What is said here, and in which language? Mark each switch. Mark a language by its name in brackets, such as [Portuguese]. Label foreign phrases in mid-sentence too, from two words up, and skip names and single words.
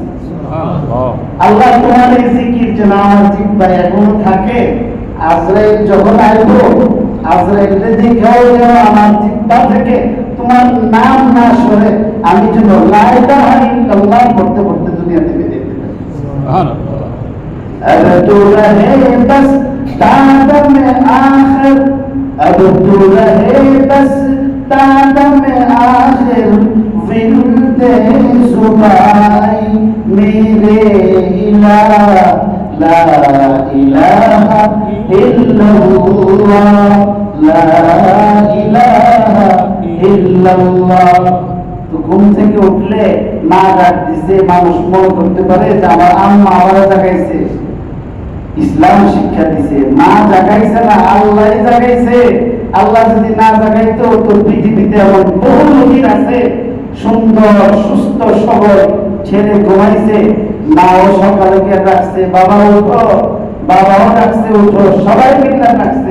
[Bangla] আল্লাহ তোমার এই জিকির যেন আমার জিহ্বায় এখনো থাকে। আজরাইল যখন আসবো, আজরাইলকে দেখাও যেন আমার জিহ্বা থেকে তোমার নাম না সরে আমি যেন [Arabic] لا إله إلا الله [Bangla] পড়তে পড়তে দুনিয়া থেকে দেখতে পাই। [Urdu] اب تو رہے بس تا دمِ آخر، اب تو رہے بس تا دمِ آخر، وردِ زباں میرے الٰہ [Arabic] لا إله إلا الله، لا إله إلا الله. [Bangla] তো ঘুম থেকে উঠলে মা ডাক দিছে, মানুষ মনে করতে পারে যে আমার আম্মা আমারে জাগাইছে, ইসলাম শিক্ষা দিছে। মা জাগাইছে না, আল্লাহ জাগাইছে। আল্লাহ যদি না জাগাইতো তো পৃথিবীতে এমন বহু লোক আছে সুন্দর সুস্থ সবল, ছেলে ঘুমাইছে, মাও সকালে গিয়ে ডাকছে বাবা উঠো, বাবাও ডাকছে উঠো, সবাই মিলে ডাকছে।